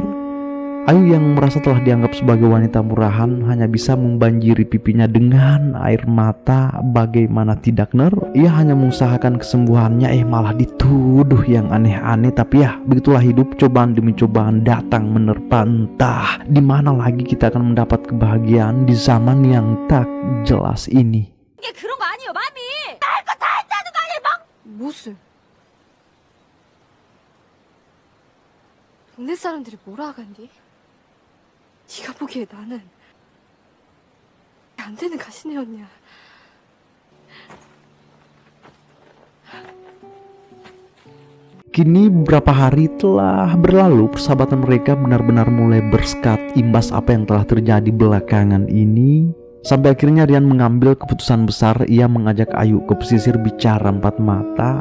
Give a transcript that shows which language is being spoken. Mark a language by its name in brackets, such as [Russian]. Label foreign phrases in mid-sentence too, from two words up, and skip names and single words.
[Indonesian] Ayu yang merasa telah dianggap sebagai wanita murahan hanya bisa membanjiri pipinya dengan air mata. Bagaimana tidak ia hanya mengusahakan kesembuhannya, malah dituduh yang aneh-aneh. Tapi ya begitulah hidup, cobaan demi cobaan datang menerpa. Entah di mana lagi kita akan mendapat kebahagiaan di zaman yang tak jelas ini. [Korean] 이게 그런 거 아니에요, 마미. 할 거 다 했다는 거 아니에요, 막. 무슨? 동네 사람들이 뭐라 하간디? 네가 보기에 나는 안 되는 가시네였냐? [Indonesian] Kini beberapa hari telah berlalu, persahabatan mereka benar-benar mulai bersekat imbas apa yang telah terjadi belakangan ini. Sampai akhirnya Rian mengambil keputusan besar, ia mengajak Ayu ke pesisir bicara empat mata.